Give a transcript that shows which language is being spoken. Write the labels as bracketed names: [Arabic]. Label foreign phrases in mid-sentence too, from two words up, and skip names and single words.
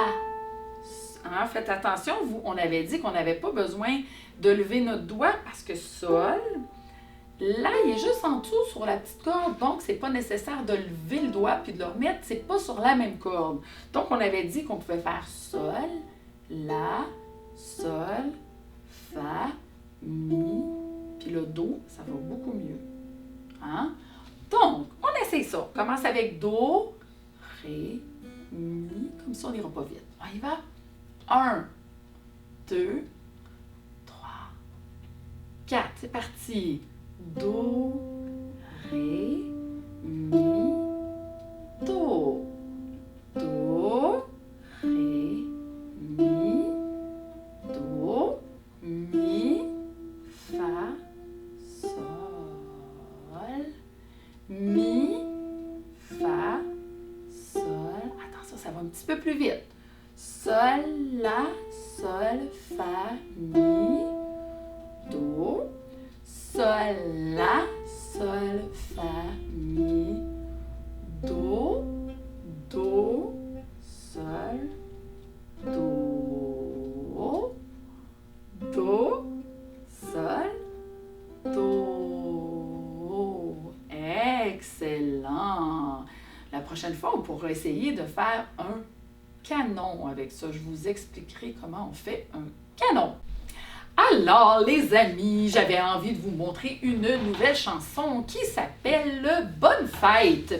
[French] Hein, faites attention, on avait dit qu'on n'avait pas besoin de lever notre doigt parce que sol, là, il est juste en dessous sur la petite corde, donc c'est pas nécessaire de lever le doigt puis de le remettre, c'est pas sur la même corde. Donc, on avait dit qu'on pouvait faire sol, la, sol, fa, mi, puis le do, ça va beaucoup mieux. Hein? Donc, on essaie ça. On commence avec do, ré, mi, comme ça on n'ira pas vite. On y va. 1, 2, 3, 4. C'est parti. Do, ré, mi, do. Do, ré, mi, do, mi, fa, sol, mi, fa, sol. Attention, ça va un petit peu plus vite. Sol, la, sol, fa, mi, do. Sol, la, sol, fa, mi, do, do, sol, do, do, sol, do. Excellent! La prochaine fois, on pourra essayer de faire un canon avec ça. Je vous expliquerai comment on fait un canon. Alors, les amis, j'avais envie de vous montrer une nouvelle chanson qui s'appelle Bonne fête.